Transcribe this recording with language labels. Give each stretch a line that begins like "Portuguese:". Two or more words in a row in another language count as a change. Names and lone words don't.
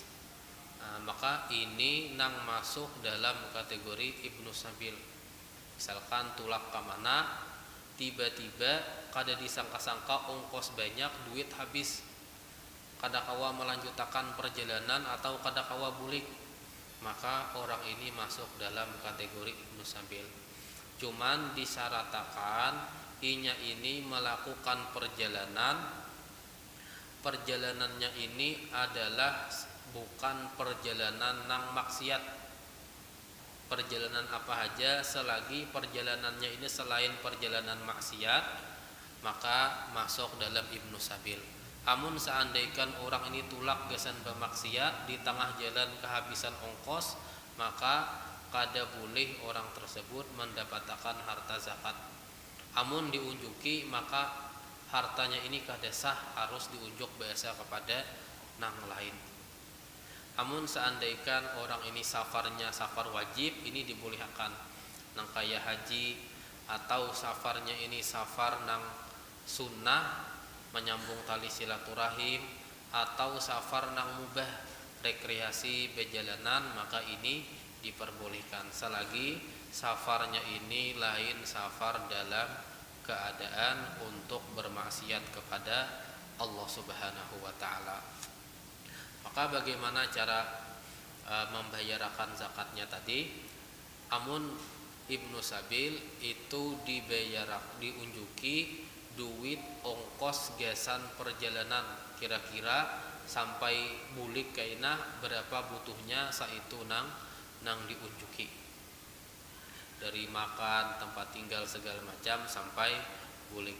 Banjar: Maka ini nang masuk dalam kategori ibnu sabil. Misalkan tulak ke mana, tiba-tiba kada disangka-sangka ongkos banyak, duit habis, kada kawa melanjutkan perjalanan atau kada kawa bulik, maka orang ini masuk dalam kategori ibnu sabil. Cuman disyaratkan inya ini melakukan perjalanannya ini adalah bukan perjalanan nang maksiat. Perjalanan apa aja selagi perjalanannya ini selain perjalanan maksiat, maka masuk dalam ibnu sabil. Amun seandainya orang ini tulak gasan bermaksiat, di tengah jalan kehabisan ongkos, maka kada boleh orang tersebut mendapatkan harta zakat. Amun diunjuki, maka hartanya ini kada sah, harus diunjuk biasa kepada nang lain. Amun seandainya orang ini safarnya safar wajib, ini dibolehkan nang kaya haji, atau safarnya ini safar nang sunnah menyambung tali silaturahim, atau safar nang mubah rekreasi berjalanan, maka ini diperbolehkan selagi safarnya ini lain safar dalam keadaan untuk bermaksiat kepada Allah
Arabic: سبحانه وتعالى.
Banjar: Maka bagaimana cara membayarkan zakatnya tadi? Amun ibnu sabil itu diunjuki duit ongkos gasan perjalanan, kira-kira sampai bulik kainah berapa butuhnya saitu nang nang diunjuki, dari makan, tempat tinggal segala macam sampai bulik.